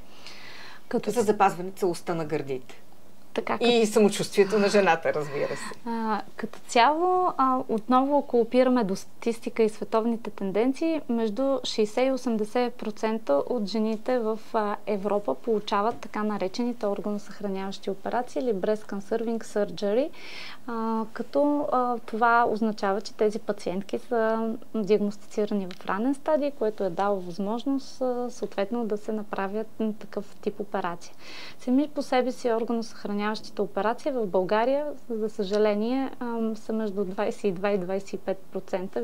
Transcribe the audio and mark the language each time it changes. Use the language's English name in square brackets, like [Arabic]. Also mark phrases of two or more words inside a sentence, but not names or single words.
[Bulgarian] За запазване целостта на гърдите. И самочувствието на жената, разбира се. Като цяло, отново, ако опираме до статистика и световните тенденции, между 60 и 80% от жените в Европа получават така наречените органосъхраняващи операции или [English] breast conserving surgery, [Bulgarian] като това означава, че тези пациентки са диагностицирани в ранен стадий, което е дало възможност съответно да се направят такъв тип операция. Сами по себе си органосъхраняващите операции в България, за съжаление, са между 22 и 25%.